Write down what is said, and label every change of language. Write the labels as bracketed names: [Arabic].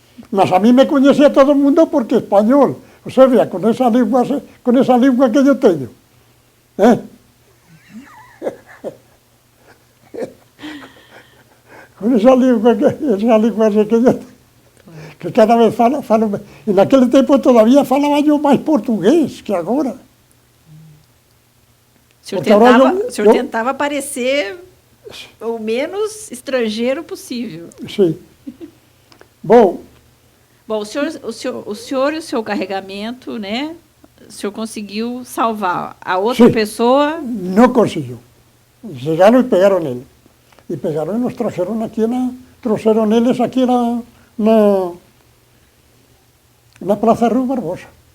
[Spanish] Mas a mí me conocía todo el mundo porque español. O sea, con esa lengua que yo tengo. ¿Eh? Con esa lengua que yo tengo. Que cada vez falo. En aquel tiempo todavía falaba yo más portugués que agora. [Portuguese] O senhor tentava parecer o menos estrangeiro possível. Sim. Bom, o senhor e o seu carregamento, né? O senhor conseguiu salvar. A outra pessoa... [Spanish] No consiguió. Llegaron y pegaron él. Y pegaron y nos trajeron aquí trajeron ellos aquí en la Plaza Ruy Barbosa.